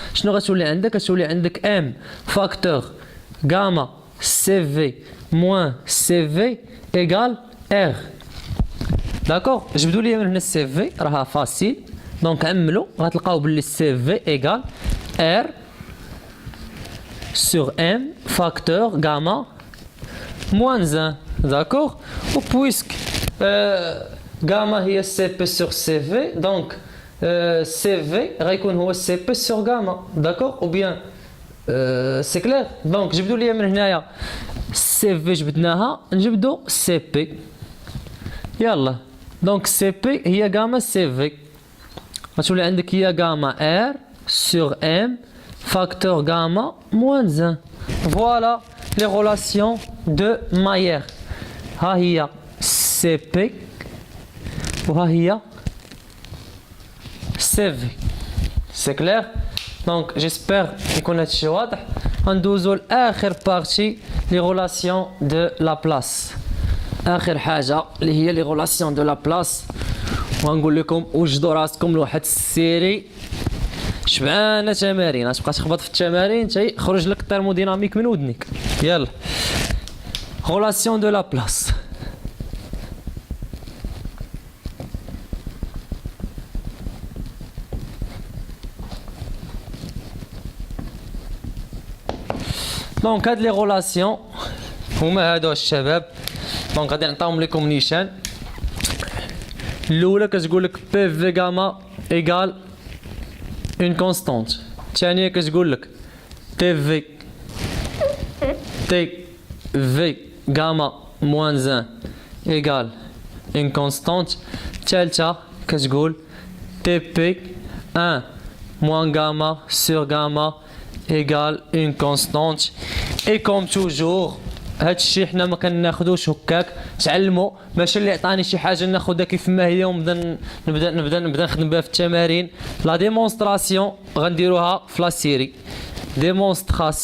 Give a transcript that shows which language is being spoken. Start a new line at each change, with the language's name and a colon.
Arabic: شنو غتولي عندك؟ غتولي عندك ام فاكتور غاما سي في موان سي في ايكال ار. داكوغ، جبدوا لي من هنا السي في راها فاسيل، دونك عملوا غتلقاو بلي السي في ايكال ار
French: sur m facteur gamma moins 1. D'accord? Ou puisque gamma هي CP sur CV, donc CV
Arabic: غيكون هو
French: CP sur gamma. D'accord? Ou bien c'est clair?
Arabic: Donc جبدوا لي من هنايا CV جبدناها نجبدوا CP. يلا دونك CP هي gamma CV. غتولي عندك هي
French: gamma R sur M facteur gamma moins 1. Voilà les relations de Mayer.
Arabic: ها هي CP وها هي CV.
French: C'est clair? Donc j'espère
Arabic: يكون هادشي واضح. غندوزو لآخر بارتي
French: les relations de Laplace.
Arabic: آخر حاجة اللي هي
French: les relations de Laplace.
Arabic: وغنقول لكم وجدوا راسكم لواحد السيري شبعانه تمارين، غتبقى تخبط في التمارين تيخرج لك الترموديناميك من ودنك. يلا غولاسيون دو لابلاس. دونك هاد لي غولاسيون هما هادو الشباب، دونك غادي نعطيهم لكم نيشان. الاولى كتقول لك بي في غاما ايكال une constante. الثانية كتقول لك
French: TV gamma moins 1 égale une constante.
Arabic: الثالثة كتقول
French: TP 1 moins gamma sur gamma égale une constante. Et comme toujours
Arabic: هادشي حنا ما كناخدوش هكاك، تعلموا ماشي اللي عطاني شي حاجه ناخذها كيف ما هي ونبدا نخدم بها في التمارين. لا ديمونستراسيون غنديروها في لا سيري ديمونستراسيون